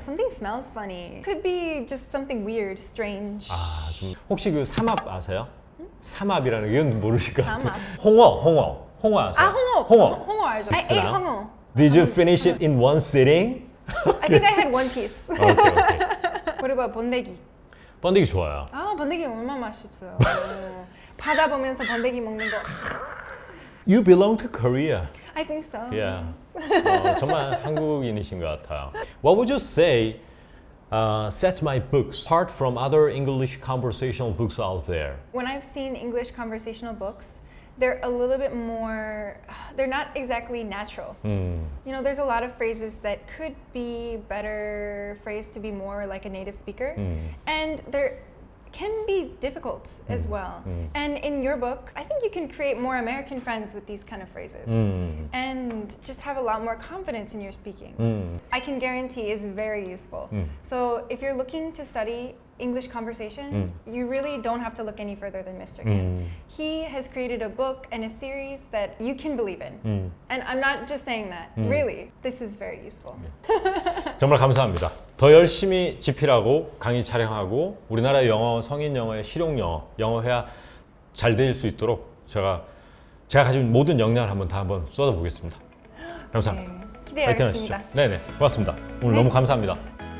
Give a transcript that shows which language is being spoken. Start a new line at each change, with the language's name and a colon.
English: Something smells funny. Could be just something weird, strange.
Korean: 아, 좀 혹시 그 삼합 아세요? 삼합이라는 게 이건 모르실 것 같아요. 삼합. 홍어 아세요? 홍어 알죠?
English: I ate
Korean: 씁쓸한? 홍어.
English: Did you finish it in one sitting? I think I had one piece.
Korean: 오케이.
English: What about 번데기?
Korean: 번데기 좋아요. 아, 번데기 얼마나 맛있어요. 바다 보면서 번데기 먹는 거.
English: You belong to Korea. I think so. Yeah.
Korean: 정말 한국인이신 것 같아요.
English: What would you say sets my books apart from other English conversational books out there? When I've seen English conversational books, they're a little bit more, they're not exactly natural. You know, there's a lot of phrases that could be better phrased to be more like a native speaker. And they're can be difficult as well. And in your book, I think you can create more American friends with these kind of phrases and just have a lot more confidence in your speaking. I can guarantee is very useful. So if you're looking to study English conversation, you really don't have to look any further than Mr. Kim. He has created a book and a series that you can believe in. And I'm not just saying that. Really, this is very useful.
Korean: 정말 감사합니다. 더 열심히 집필하고 강의 촬영하고 우리나라 영어, 성인 영어의 실용 영어, 영어회화 잘 될 수 있도록 제가 가진 모든 역량을 한번 쏟아보겠습니다. 감사합니다. 기대하겠습니다. 네네, 고맙습니다. 오늘 너무 감사합니다.